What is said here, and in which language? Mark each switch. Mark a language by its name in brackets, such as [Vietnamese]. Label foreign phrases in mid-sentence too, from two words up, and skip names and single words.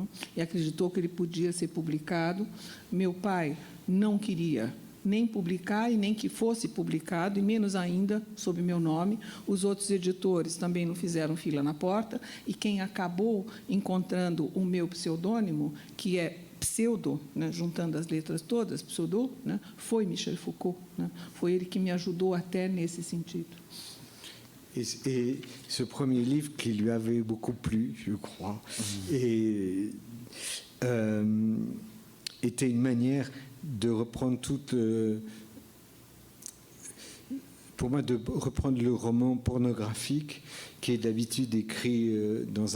[Portuguese] E acreditou que ele podia ser publicado. Meu pai não queria nem publicar e nem que fosse publicado, e menos ainda sob meu nome. Os outros editores também não fizeram fila na porta, e quem acabou encontrando o meu pseudônimo, que é pseudo, né, juntando as letras todas, pseudo, né, foi Michel Foucault, né? Foi ele que me ajudou até nesse sentido. [French] Et ce premier livre qui lui avait beaucoup plu, je crois, et, était une manière de reprendre pour moi, de reprendre le roman pornographique qui est d'habitude écrit dans